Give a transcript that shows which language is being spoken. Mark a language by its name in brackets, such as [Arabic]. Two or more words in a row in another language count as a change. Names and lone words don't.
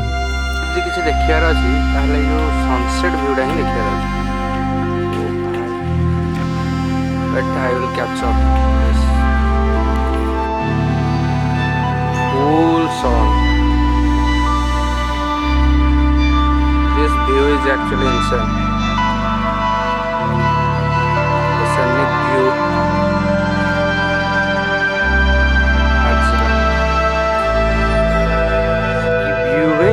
[Odia] ଯଦି କିଛି ଦେଖିବାର ଅଛି ତାହେଲେ ଏଇ ଯେଉଁ ସନସେଟ୍ ଭିୟୁଟା ହିଁ ଦେଖିବାର ଅଛି। [English] ଏଟା I will capture full sun. This is actually insane. The scenic view. [Hindi] View है.